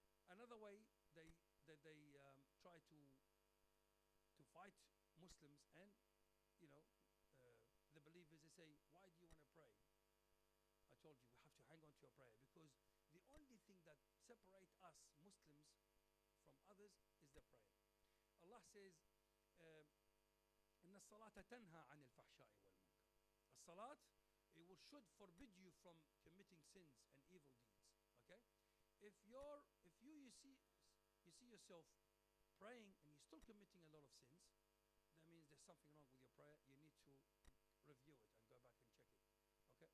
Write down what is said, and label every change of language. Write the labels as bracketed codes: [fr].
[en] Another way they try to fight Muslims and, you know, the believers, they say, why do you want to pray? I told you, we have to hang on to your prayer, because the only thing that separates us Muslims from others is the prayer. Allah says, [ar] إن الصلاة تنهى عن الفحشاء والمنكر. [en] الصلاة, it should forbid you from committing sins and evil deeds. Okay, if you see yourself praying and you're still committing a lot of sins, that means there's something wrong with your prayer. You need to review it and go back and check it. Okay.